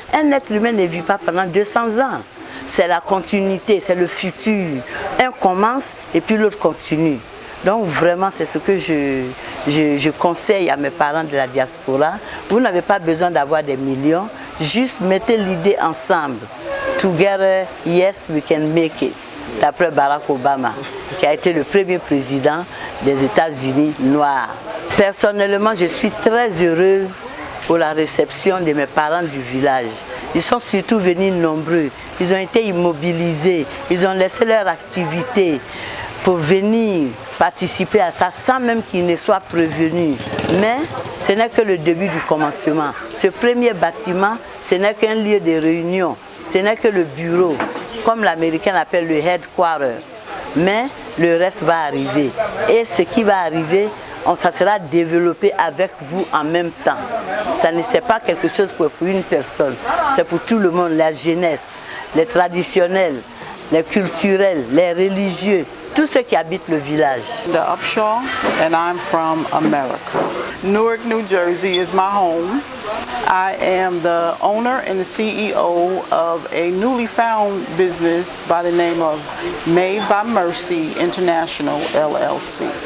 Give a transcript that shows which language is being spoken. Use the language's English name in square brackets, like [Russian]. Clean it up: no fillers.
[French] Un être humain ne vit pas pendant 200 ans. C'est la continuité, c'est le futur. Un commence et puis l'autre continue. Donc vraiment, c'est ce que je conseille à mes parents de la diaspora. Vous n'avez pas besoin d'avoir des millions, juste mettez l'idée ensemble. [English] Together, yes, we can make it. [French] D'après Barack Obama, qui a été le premier président des États-Unis noirs. Personnellement, je suis très heureuse pour la réception de mes parents du village. Ils sont surtout venus nombreux. Ils ont été immobilisés. Ils ont laissé leur activité pour venir participer à ça sans même qu'ils ne soient prévenus. Mais ce n'est que le début du commencement. Ce premier bâtiment, ce n'est qu'un lieu de réunion. Ce n'est que le bureau, comme l'américain appelle le headquarter. Mais le reste va arriver. Et ce qui va arriver, ça sera développé avec vous en même temps. Ça ne c'est pas quelque chose pour une personne. C'est pour tout le monde, la jeunesse, les traditionnels, les culturels, les religieux, tous ceux qui habitent le village. [English] The Upshaw, and I'm from America. Newark, New Jersey is my home. I am the owner and the CEO of a newly found business by the name of Made by Mercy International LLC.